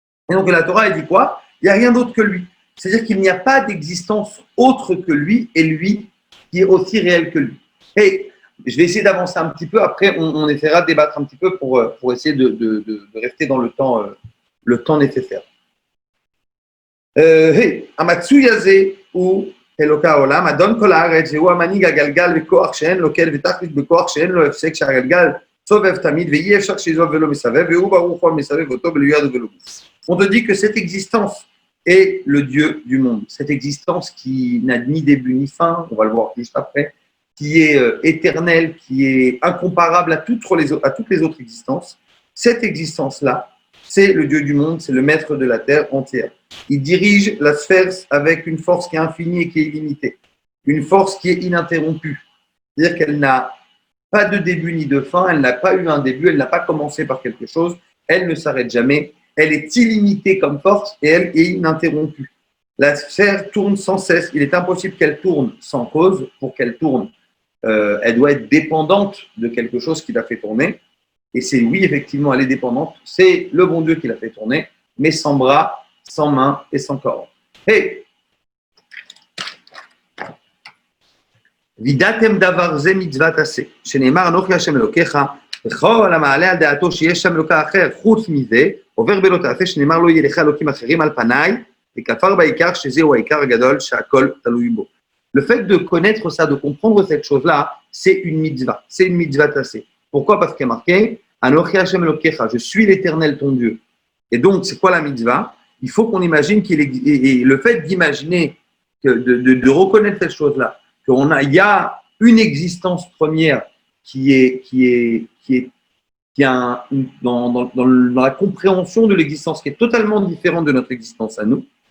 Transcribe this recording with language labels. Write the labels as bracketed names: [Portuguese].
[French] Et donc, la Torah, elle dit quoi? Il n'y a rien d'autre que lui. C'est-à-dire qu'il n'y a pas d'existence autre que lui et lui qui est aussi réel que lui. Et je vais essayer d'avancer un petit peu, après on essaiera de débattre un petit peu pour essayer de rester dans le temps nécessaire. [Hebrew] המצוי הזה הוא אלוקי העולם, אדון כל הארץ, והוא המנהיג הגלגל בכוח שאין לו קל ותכלית בכוח שאין לו הפסק, שהגלגל סובב תמיד ואי אפשר שיזוב ולא מסבב, והוא ברוך הוא מסבב אותו בלא יד ובלא גוף. [French] On te dit que cette existence est le Dieu du monde, cette existence qui n'a ni début ni fin, on va le voir juste après, qui est éternelle, qui est incomparable à toutes les autres existences. Cette existence-là, c'est le Dieu du monde, c'est le maître de la terre entière. Il dirige la sphère avec une force qui est infinie et qui est illimitée, une force qui est ininterrompue. C'est-à-dire qu'elle n'a pas de début ni de fin, elle n'a pas eu un début, elle n'a pas commencé par quelque chose, elle ne s'arrête jamais, elle est illimitée comme force et elle est ininterrompue. La sphère tourne sans cesse, il est impossible qu'elle tourne sans cause. Pour qu'elle tourne, elle doit être dépendante de quelque chose qui l'a fait tourner. Et c'est oui, effectivement, elle est dépendante. C'est le bon Dieu qui l'a fait tourner, mais sans bras, sans mains et sans corps. [English] Hey! [Hebrew] וידעתם דבר זה מצוות עשה, שנאמר אנוכי השם אלוקיך, וכל המעלה על דעתו שיש שם אלוקה אחר, חוץ מזה, עובר בלא תעשה, שנאמר לא יהיה לך אלוקים אחרים על פניי, וכפר בעיקר שזהו העיקר הגדול שהכל תלוי בו. [French] Le fait de connaître ça, de comprendre cette chose-là, c'est une mitzvah, c'est une mitzvah tassée. Pourquoi? Parce qu'il y a marqué [Hebrew] Anochi Hashem Elokecha, [French] je suis l'Éternel ton Dieu. Et donc, c'est quoi la mitzvah? Il faut qu'on imagine et le fait d'imaginer, de reconnaître cette chose-là, il y a une existence première dans la compréhension de l'existence qui est totalement différente de notre existence à nous.